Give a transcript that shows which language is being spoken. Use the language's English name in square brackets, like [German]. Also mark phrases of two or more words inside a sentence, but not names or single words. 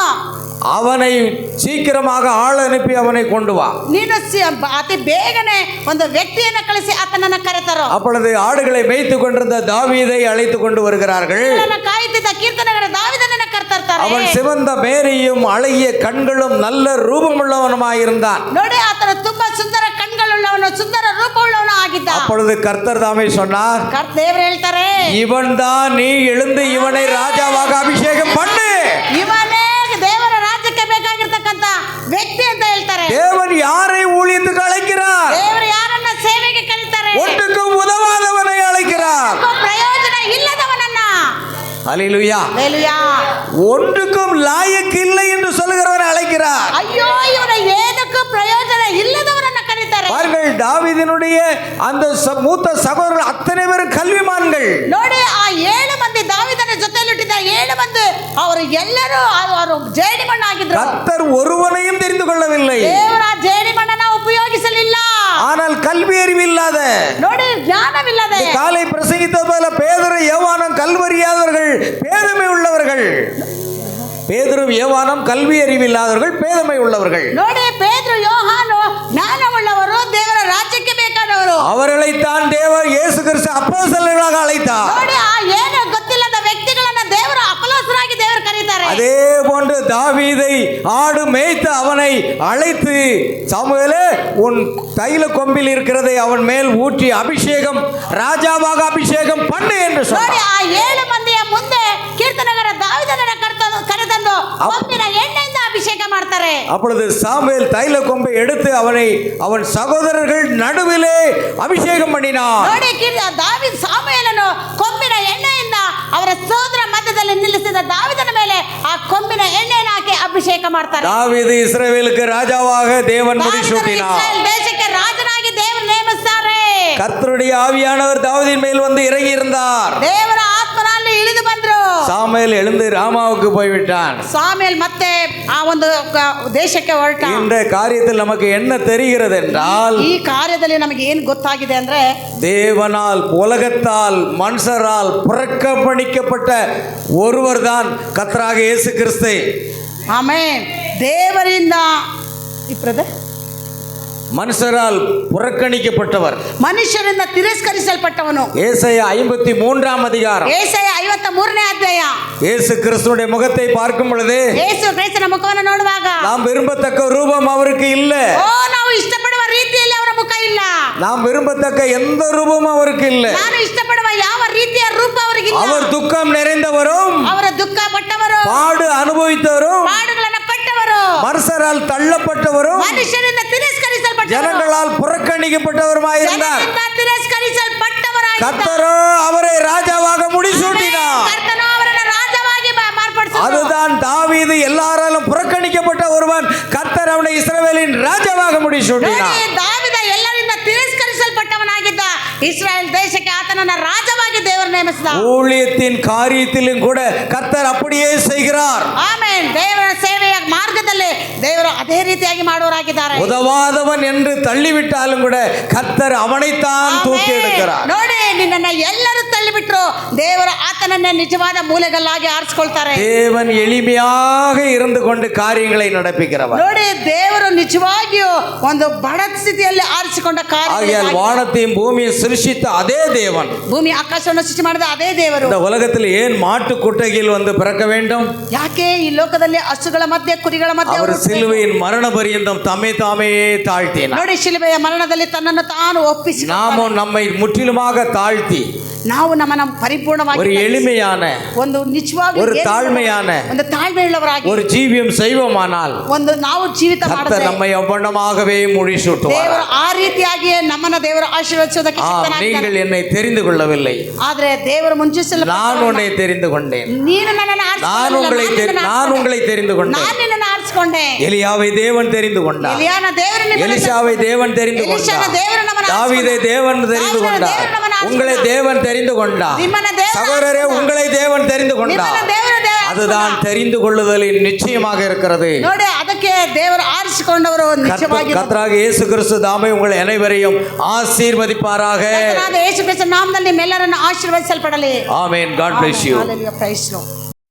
[Tamil] அவனை சீக்கிரமாக ஆள் அனுப்பி அவனை கொண்டு வா. [Kannada] ನೀನು ಅತಿ ಬೇಗನೆ ಒಂದು ವ್ಯಕ್ತಿಯನ್ನ ಕಳಿಸಿ ಆತನನ್ನ ಕರೆತರೋ. [Tamil] அப்பொழுது ஆடுகளை மேய்த்து கொண்டிருந்த தாவீதை அழைத்து கொண்டு வருகிறார்கள். [Kannada] ಕಾಯುತ್ತಿದ್ದ ಕೀರ್ತನೆಗಾರ ದಾವೀದನನ್ನ ಕರೆತರ್ತಾರೆ. [Tamil] அவன் சிவந்த மேனியும் அழகிய கண்களும் நல்ல ரூபமுள்ளவனுமாயிருந்தான். [Kannada] ನೋಡಿ, ಆತನ ತುಂಬಾ ಸುಂದರ ಕಣ್ಗಳುಳ್ಳವನು, ಸುಂದರ ರೂಪವುಳ್ಳವನು ಆಗಿದ್ದ. [Tamil] அப்பொழுது கர்த்தர் தாமே சொன்னார், [Kannada] ದೇವರು ಹೇಳ್ತಾರೆ, [Tamil] இவன் தான், நீ எழுந்து இவனை ராஜாவாக அபிஷேகம் பண்ணு. [Kannada] ಇವನೇ ದೇವರ ರಾಜ್ಯಕ್ಕೆ ಬೇಕಾಗಿರ್ತಕ್ಕಂತ ವ್ಯಕ್ತಿ ಅಂತ ಹೇಳ್ತಾರೆ. [Tamil] தேவன் யாரை ஊழியத்துக்கு அழைக்கிறார்? [Kannada] ದೇವರು ಯಾರನ್ನ ಸೇವೆಗೆ ಕರೀತಾರೆ? [Tamil] ஒன்றுக்கும் உதவாதவனை அழைக்கிறார். [Kannada] ಪ್ರಯೋಜನ ಇಲ್ಲದವನನ್ನ. [Tamil] அல்லேலூயா. [Kannada] ಹಲ್ಲೆಲೂಯಾ. [Tamil] ஒன்றுக்கும் லாயக்கு இல்லை என்று சொல்லுகிறவனை அழைக்கிறார். [Kannada] ಅಯ್ಯೋ, ಇವನ ಏನಕ್ಕೂ ಪ್ರಯೋಜನ ಇಲ್ಲದವರನ್ನ ಕರೀತಾರೆ. [Tamil] பாருங்கள், தாவீதினுடைய அந்த மூத்த சகோதரர்கள் அத்தனை பேரும் கல்விமான்கள். [Kannada] ನೋಡಿ, ಆ 7 ಮಂದಿ ದಾವೀದನ ಜೊತೆಯಲ್ಲಿಟ್ಟಿದ್ದ 7 ಮಂದಿ ಅವರು ಎಲ್ಲರೂ ಅವರು ಜೇಡಿಮಣ್ಣಾಗಿದ್ರು. [Tamil] கர்த்தர் ஒருவனையும் தெரிந்து கொள்ளவில்லை. [Kannada] ದೇವರ ಜೇಡಿಮಣ್ಣನ ಉಪಯೋಗಿಸಲಿಲ್ಲ. [Tamil] ஆனால் கல்வி அறிவில்லாத, [Kannada] ನೋಡಿ, ಜ್ಞಾನವಿಲ್ಲದೆ, [Tamil] காலை பிரசங்கித்தது போல பேதுரு யோவானும் கல்வறியாதவர்கள், பேதமை உள்ளவர்கள். பேதுரு யோவானும் கல்வி அறிவில்லாதவர்கள், பேதமை உள்ளவர்கள். [Kannada] ನೋಡಿ, ಪೇತ್ರ ಯೋಹಾನು ಜ್ಞಾನವುಳ್ಳವರು, ದೇವರ ರಾಜ್ಯಕ್ಕೆ ಬೇಕಾದವರು. [Tamil] அவர்களைத்தான் தேவர் இயேசு கிறிஸ்து அப்போஸ்தலர்களாக அழைத்தார். [Kannada] ನೋಡಿ, ಆ ಏನು ಗೊತ್ತಿಲ್ಲದ ವ್ಯಕ್ತಿಗಳನ್ನ ದೇವರು ಅಪೊಸ್ತಲರಾಗಿ ದೇವರು ಕರೀತಾರೆ. [Tamil] அதே போன்று தாவீதை ஆடு மேய்த்து அவனை அழைத்து, சாமுவேலே, உன் தைல கொம்பில் இருக்கிறதை அவன் மேல் ஊற்றி அபிஷேகம், ராஜாவாக அபிஷேகம் பண்ணு என்று [Kannada] ನೋಡಿ, [Tamil] சொன்னார். [Kannada] ಆ 7 ಮಂದಿಯ ಮುಂದೆ ಕೀರ್ತನೆಗಾರ ದಾವೀದನನ್ನ ಕರೆತಂದು ಕೊಂಬಿನ ಎಣ್ಣೆಯಿಂದ ಅಭಿಷೇಕ ಮಾಡ್ತಾರೆ. [Tamil] அப்பொழுது சாமுவேல் தைல கொம்பை எடுத்து அவன் சகோதரர்கள் நடுவிலே அபிஷேகம் பண்ணினார். [Kannada] ನೋಡಿ, ದಾವೀದ ಸಾಮುವೇಲನು ಕೊಂಬಿನ ಎಣ್ಣೆಯಿಂದ ಅವರ ಸಹೋದರ ಮಧ್ಯದಲ್ಲಿ ನಿಲ್ಲಿಸಿದ ದಾವೀದನ ಮೇಲೆ ಆ ಕೊಂಬಿನ ಎಣ್ಣೆಯನ್ನು ಹಾಕಿ ಅಭಿಷೇಕ ಮಾಡ್ತಾರೆ. [Tamil] தாவீது இஸ்ரவேலுக்கு ராஜாவாக தேவன் முடிசூட்டினார். [Kannada] ಇಸ್ರಾಯೇಲ್ ದೇಶಕ್ಕೆ ರಾಜನಾಗಿ ದೇವರು ನೇಮಿಸ್ತಾರೆ. [Tamil] கர்த்தருடைய ஆவியானவர் தாவீதின் மேல் வந்து இறங்கி இருந்தார். [Kannada] ದೇವರ ಆತ್ಮನಲ್ಲಿ ಇಳಿದು ಬಂದರು. [Tamil] சாமுவேல் எழுந்து ராமாவுக்கு போய்விட்டான். [Kannada] சாமுவேಲ್ ಮತ್ತೆ ಆ ಒಂದು ದೇಶಕ್ಕೆ ಹೊರಟ. [Tamil] இந்த காரியத்தில் நமக்கு என்ன தெரிகிறது என்றால், [Kannada] ಈ ಕಾರ್ಯದಲ್ಲಿ ನಮಗೆ ಏನು ಗೊತ್ತಾಗಿದೆ ಅಂದ್ರೆ, [Tamil] தேவனால் உலகத்தால் மனுஷரால் புறக்கணிக்கப்பட்ட ஒருவர் தான் கர்த்தராக இயேசு கிறிஸ்து. [Kannada] ಆಮೆನ್. ದೇವರಿಂದ ಇಪ್ರದ [Tamil] மனுஷரால் புறக்கணிக்கப்பட்டவர், [Kannada] ಮನುಷ್ಯರಿಂದ ತಿರಸ್ಕರಿಸಲ್ಪಟ್ಟವನು. [Tamil] ஏசாயா 53 அதிகாரம். [Kannada] ಏಸಾಯ 53ನೇ ಅಧ್ಯಾಯ. [Tamil] இயேசு கிறிஸ்துடைய முகத்தை பார்க்கும் பொழுது [Kannada] ಯೇಸು ಕ್ರಿಸ್ತನ ಮುಖವನ್ನು ನೋಡುವಾಗ [Tamil] நாம் விரும்பத்தக்க ரூபம் அவருக்கு இல்ல. [Kannada] ನಾವು ಇಷ್ಟಪಡುವ ರೀತಿಯಲ್ಲಿ ಅವರ ಮುಖ ಇಲ್ಲ. [Tamil] நாம் விரும்பத்தக்க எந்த ரூபமும் அவருக்கு இல்ல. [Kannada] ನಾನು ಇಷ್ಟಪಡುವ ಯಾವ ರೀತಿಯ ರೂಪ ಅವರಿಗೆ ಇಲ್ಲ. [Tamil] அவர் துக்கம் நிறைந்தவரும், [Kannada] ಅವರ ದುಃಖ ಪಟ್ಟವರು, [Tamil] பாடு ಅನುಭವಿத்தவரும், [Kannada] ಪಾಡುಗಳನ್ನು ಪಟ್ಟವರು, [Tamil] மனுஷரால் தள்ளப்பட்டவரும், [Kannada] ಮನುಷ್ಯರಿಂದ ತಿರಸ್ಕರಿಸಲ್ಪಟ್ಟವರು, [Tamil] ஜனங்களால் புறக்கணிக்கப்பட்டவருமாயிருந்தார். [Kannada] ತಿರಸ್ಕರಿಸಲ್ಪಟ್ಟವರಾಗಿದ್ದಾರೆ. [Tamil] கர்த்தரோ அவரை ராஜாவாக முடிசூட்டினார். [Kannada] ಕರ್ತನು ಅವರನ್ನು ರಾಜವಾಗಿ ಮಾರ್ಪಡಿಸಿದನು. [Tamil] அதுதான் தாவீது எல்லாராலும் புறக்கணிக்கப்பட்ட ஒருவன், கர்த்தர் அவனை இஸ்ரவேலின் ராஜாவாக முடிசூட்டினார். [Kannada] ನೋಡಿ, ದಾವೀದ ಎಲ್ಲರಿಂದ ತಿರಸ್ಕರಿಸಲ್ಪಟ್ಟವನಾಗಿದ್ದ. ಇಸ್ರಾಯೇಲ್ ದೇಶಕ್ಕೆ ಆತನನ್ನ ರಾಜವಾಗಿ ದೇವರು ನೇಮಿಸಿದ. [Tamil] ஊழியத்தின் காரியத்திலும் கூட கர்த்தர் அப்படியே செய்கிறார். [Kannada] ಆಮೆನ್. ದೇವರ ಸೇವೆಯ ಮಾರ್ಗದಲ್ಲಿ ದೇವರು ಅದೇ ರೀತಿಯಾಗಿ ಮಾಡುವರಾಗಿದ್ದಾರೆ. [Tamil] உதவாதவன் என்று தள்ளிவிட்டாலும் கூட கர்த்தர் அவனைத்தான் தூக்கி எடுக்கிறார். [Kannada] ನೋಡಿ, ನಿನ್ನನ್ನ ಎಲ್ಲರೂ ತಳ್ಳಿಬಿಟ್ರು, ದೇವರು ಆತನನ್ನ ನಿಜವಾದ ಮೂಲೆಗಲ್ಲಾಗಿ ಆರಿಸಿಕೊಳ್ತಾರೆ. [Tamil] தேவன் எளிமையாக இருந்து கொண்டு காரியங்களை நடப்பிக்கிறவர். [Kannada] ನೋಡಿ, ದೇವರು ನಿಜವಾಗಿಯೂ ಒಂದು ಬಡ ಸ್ಥಿತಿಯಲ್ಲಿ ಆರಿಸಿಕೊಂಡ [Tamil] ஆகையால் [Kannada] ಕಾರ್ಯ. [Tamil] வானத்தையும் பூமியை சிருஷ்டித்த அதே தேவன் [Kannada] ಭೂಮಿ ಆಕಾಶವನ್ನು ಸೃಷ್ಟಿ ಮಾಡಿದ ಅದೇ ದೇವರು [Tamil] இந்த உலகத்தில் ஏன் மாட்டு கொட்டகையில் வந்து பிறக்க வேண்டும்? [Kannada] ಯಾಕೆ ಈ ಲೋಕದಲ್ಲಿ ಹಸುಗಳ ಮಧ್ಯೆ ಕುರಿಗಳ ಮಧ್ಯೆ [Tamil] அவர் [Kannada] ಅವರು [Tamil] சிலுவையின் மரண பரியந்தம் தம்மை தாமே தாழ்த்தினார். [Kannada] ನೋಡಿ, ಶಿಲುಬೆಯ ಮರಣದಲ್ಲಿ ತನ್ನನ್ನು ತಾನು ಒಪ್ಪಿಸಿ [Tamil] நாமும் நம்மை முற்றிலுமாக தாழ்த்தி [Kannada] ನಾವು ನಮ್ಮನ್ನ ಪರಿಪೂರ್ಣವಾಗಿ [Tamil] ஒரு எளிமையான, [Kannada] ಒಂದು ನಿಜವಾಗಿ [Tamil] ஒரு ತಾಳ್ಮೆயான [Kannada] ಒಂದು ತಾಳ್ಮೆಯುಳ್ಳವರಾಗಿ [Tamil] ஒரு ஜீவியம் செய்வோமானால் [Kannada] ಒಂದು ನಾವು ಜೀವಿತ [Tamil] கர்த்தர் [Kannada] ಮಾಡಿದ್ರೆ [Tamil] நம்மை அவ்வண்ணமாகவே முடிசூட்டுவார். [Kannada] ದೇವರು ಆ ರೀತಿಯಾಗಿಯೇ ನಮ್ಮನ್ನ ದೇವರು ಆಶೀರ್ವದಿಸೋದಕ್ಕೆ ಶಕ್ತನಾಗಿದ್ದಾನೆ. [Tamil] நீங்கள் என்னை தெரிந்து கொள்ளவில்லை, [Kannada] ಆದ್ರೆ ದೇವರು ಮುಂಚಿಸಲು [Tamil] நான் உன்னை தெரிந்து கொண்டேன். [Kannada] ನೀನು ನನ್ನನ್ನು [Tamil] நான் உங்களை தெரிந்து கொண்டேன். [Kannada] ನಾನು ನಿನ್ನನ್ನು ಆರಿಸಿಕೊಂಡೆ. [Tamil] எலியாவை தேவன் தெரிந்து கொண்டார். [Kannada] ಎಲಿಯಾನ ದೇವರು ನಿಮ್ಮನ್ನು [Tamil] எலிசாவை தேவன் தெரிந்து [Kannada] ಎಲಿಷನ [Tamil] கொண்டார். [Kannada] ದೇವರು ನಮ್ಮನ್ನು [Tamil] தாவீதை தேவன் தெரிந்து தாவீதை கொண்டார். [Kannada] தேவன் ನಮ್ಮನ್ನು [Tamil] உங்களை தேவன் தெரிந்து கொண்டார். [Kannada] ನಿಮ್ಮನ್ನ ದೇವರು [Tamil] சகோதரரே, உங்களை தேவன் தெரிந்து கொண்டார். [Kannada] ನಿಮ್ಮನ್ನ ದೇವರು [Tamil] அதுதான் தெரிந்து கொள்ளுதலின் நிச்சயமாக இருக்கிறது. [Kannada] ನೋಡಿ, ಅದಕ್ಕೆ ದೇವರು ಆರಿಸಿಕೊಂಡವರು ನಿಜವಾಗಿ [Tamil] கர்த்தராக இயேசு கிறிஸ்து தாமே உங்கள் அனைவரையும் ஆசீர்வதிப்பாராக. [Kannada] ಕರ್ತನಾದ ಯೇಸು ಕ್ರಿಸ್ತನ ನಾಮದಲ್ಲಿ ನಿಮ್ಮೆಲ್ಲರನ್ನು ಆಶೀರ್ವದಿಸಲ್ಪಡಲಿ. [Tamil] ஆமென். [English] God bless you. Hallelujah. Praise Lord.